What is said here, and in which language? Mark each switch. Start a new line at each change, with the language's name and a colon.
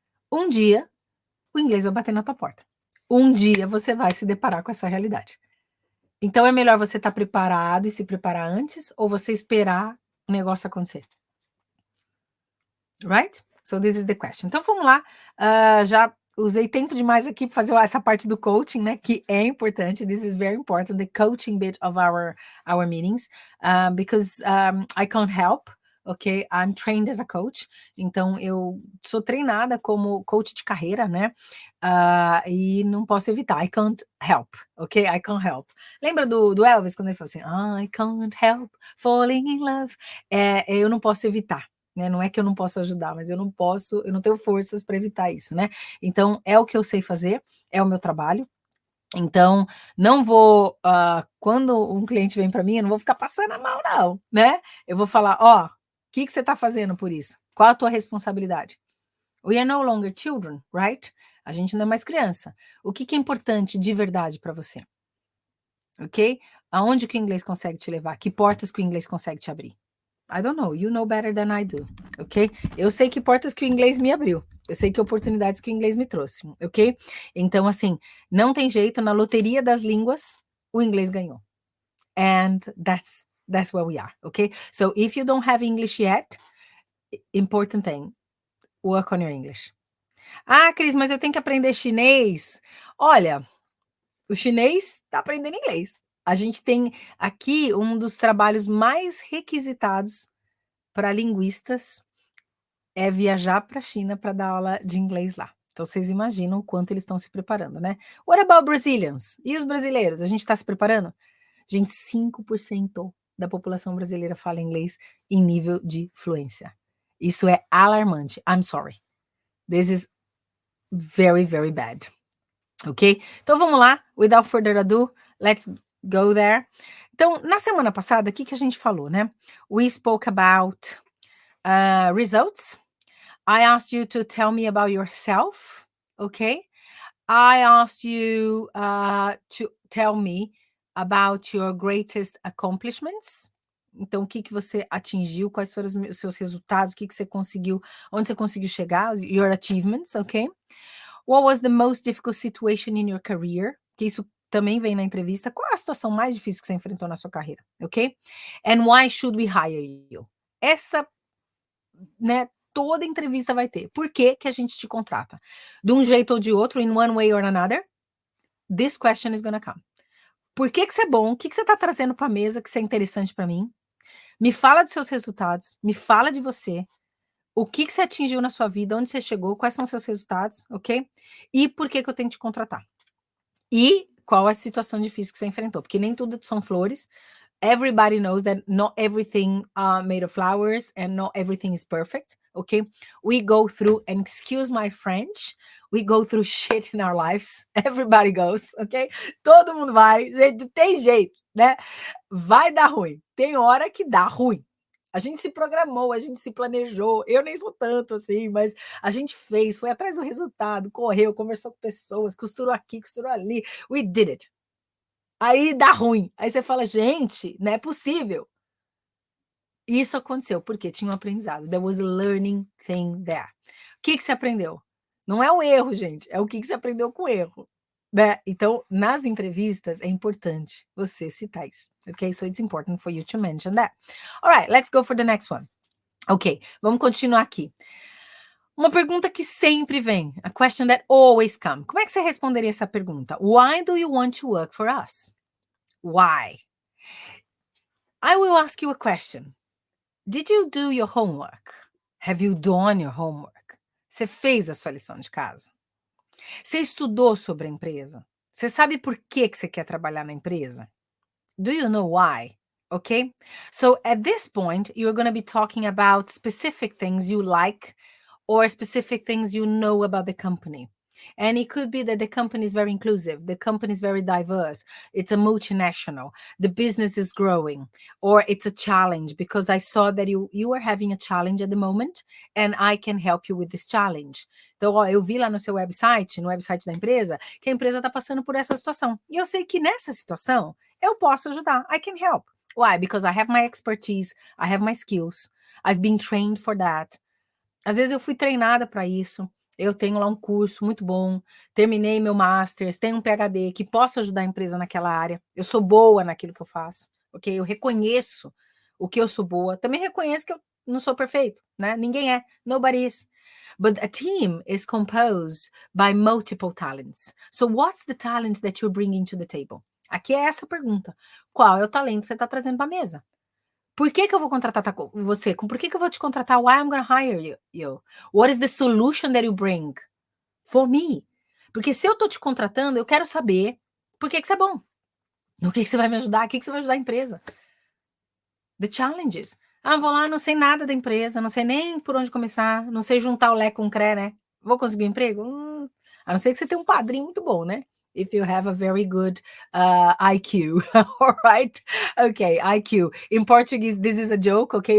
Portuguese: Um dia, o inglês vai bater na tua porta. Um dia você vai se deparar com essa realidade. Então, é melhor você estar preparado e se preparar antes ou você esperar o negócio acontecer?
English: Right? So, this is the question.
Portuguese: Então, vamos lá. Já usei tempo demais aqui para fazer essa parte do coaching, né? Que é importante.
English: This is very important, the coaching bit of our meetings, because I can't help ok? I'm trained as a coach,
Portuguese: então eu sou treinada como coach de carreira, né? E não posso evitar,
English: I can't help,
Portuguese: ok?
English: I can't help.
Portuguese: Lembra do Elvis, quando ele falou assim,
English: I can't help falling in love?
Portuguese: Eu não posso evitar. Né? Não é que eu não posso ajudar, mas eu não tenho forças para evitar isso, né? Então, é o que eu sei fazer, é o meu trabalho. Então, não vou, quando um cliente vem para mim, eu não vou ficar passando a mão, não, né? Eu vou falar, o que você está fazendo por isso? Qual a tua responsabilidade?
English: We are no longer children, right?
Portuguese: A gente não é mais criança. O que é importante de verdade para você? Ok? Aonde que o inglês consegue te levar? Que portas que o inglês consegue te abrir? I don't know, you know better than I do, ok? Eu sei que portas que o inglês me abriu, eu sei que oportunidades que o inglês me trouxe, ok? Então, assim, não tem jeito, na loteria das línguas, o inglês ganhou.
English: And that's where we are, ok? So, if you don't have English yet, important thing, work on your English.
Portuguese: Cris, mas eu tenho que aprender chinês. Olha, o chinês tá aprendendo inglês. A gente tem aqui um dos trabalhos mais requisitados para linguistas é viajar para a China para dar aula de inglês lá. Então vocês imaginam o quanto eles estão se preparando, né?
English: What about Brazilians?
Portuguese: E os brasileiros? A gente está se preparando? Gente, 5% da população brasileira fala inglês em nível de fluência. Isso é alarmante.
English: I'm sorry. This is very, very bad. Ok?
Portuguese: Então vamos lá.
English: Without further ado, let's go there.
Portuguese: Então, na semana passada, o que a gente falou, né?
English: We spoke about results. I asked you to tell me about yourself, okay? I asked you to tell me about your greatest accomplishments.
Portuguese: Então, o que você atingiu, quais foram os seus resultados, o que você conseguiu, onde você conseguiu chegar,
English: your achievements,
Portuguese: okay?
English: What was the most difficult situation in your career?
Portuguese: Que isso também vem na entrevista. Qual é a situação mais difícil que você enfrentou na sua carreira, ok?
English: And why should we hire you?
Portuguese: Essa, né, toda entrevista vai ter. Por que que a gente te contrata? De um jeito ou de outro,
English: in one way or another, this question is gonna come.
Portuguese: Por que que você é bom? O que que você tá trazendo para a mesa que isso é interessante para mim? Me fala dos seus resultados, me fala de você. O que que você atingiu na sua vida, onde você chegou, quais são os seus resultados, ok? E por que que eu tenho que te contratar? E qual a situação difícil que você enfrentou? Porque nem tudo são flores.
English: Everybody knows that not everything made of flowers and not everything is perfect, okay? We go through, and excuse my French, we go through shit in our lives. Everybody goes, ok?
Portuguese: Todo mundo vai, gente, tem jeito, né? Vai dar ruim. Tem hora que dá ruim. A gente se programou, a gente se planejou. Eu nem sou tanto assim, mas a gente fez, foi atrás do resultado, correu, conversou com pessoas, costurou aqui, costurou ali.
English: We did it.
Portuguese: Aí dá ruim. Aí você fala, gente, não é possível. Isso aconteceu porque tinha um aprendizado.
English: There was a learning thing there.
Portuguese: O que você aprendeu? Não é o erro, gente. É o que você aprendeu com o erro. Né? Então, nas entrevistas, é importante você citar isso. Ok?
English: So it's important for you to mention that. All right, let's go for the next one.
Portuguese: Ok, vamos continuar aqui. Uma pergunta que sempre vem.
English: A question that always comes.
Portuguese: Como é que você responderia essa pergunta?
English: Why do you want to work for us? Why? I will ask you a question. Did you do your homework? Have you done your homework?
Portuguese: Você fez a sua lição de casa? Você estudou sobre a empresa? Você sabe por que você quer trabalhar na empresa?
English: Do you know why? Okay? So at this point, you're going to be talking about specific things you like or specific things you know about the company. And it could be that the company is very inclusive, the company is very diverse, it's a multinational, the business is growing, or it's a challenge because I saw that you are having a challenge at the moment and I can help you with this challenge.
Portuguese: Então, eu vi lá no seu website, no website da empresa, que a empresa está passando por essa situação. E eu sei que nessa situação eu posso ajudar.
English: I can help. Why? Because I have my expertise, I have my skills, I've been trained for that.
Portuguese: Às vezes eu fui treinada para isso. Eu tenho lá um curso muito bom, terminei meu Masters, tenho um PhD que posso ajudar a empresa naquela área. Eu sou boa naquilo que eu faço, ok? Eu reconheço o que eu sou boa. Também reconheço que eu não sou perfeito, né? Ninguém é.
English: Nobody is. But a team is composed by multiple talents. So what's the talent that you're bringing to the table?
Portuguese: Aqui é essa pergunta. Qual é o talento que você está trazendo para a mesa? Por que que eu vou contratar você? Por que que eu vou te contratar?
English: Why I'm gonna hire you? What is the solution that you bring for me?
Portuguese: Porque se eu tô te contratando, eu quero saber por que que você é bom. No que você vai me ajudar? O que que você vai ajudar a empresa?
English: The challenges.
Portuguese: Ah, vou lá, não sei nada da empresa, não sei nem por onde começar, não sei juntar o Lé com o Cré, né? Vou conseguir um emprego? A não ser que você tenha um padrinho muito bom, né?
English: If you have a very good IQ. All right? Okay, IQ. In Portuguese, this is a joke, okay?